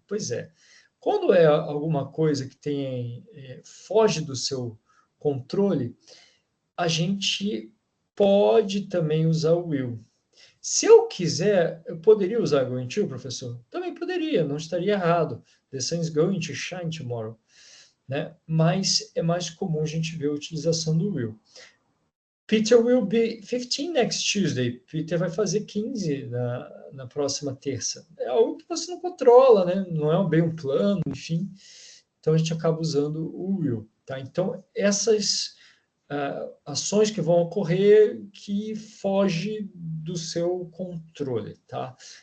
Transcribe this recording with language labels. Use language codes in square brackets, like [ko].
[pt] Pois é, quando é alguma coisa que foge do seu controle, a gente pode também usar o will. Se eu quiser, eu poderia usar going to, professor? Também poderia, não estaria errado. [en] The sun is going to shine tomorrow. [pt] Né? Mas é mais comum a gente ver a utilização do will. [en] Peter will be 15 next Tuesday. [pt] Peter vai fazer 15 na próxima terça. É algo que você não controla, né? Não é bem um plano, enfim. Então a gente acaba usando o will. Tá? Então essas ações que vão ocorrer que fogem do seu controle. Tá?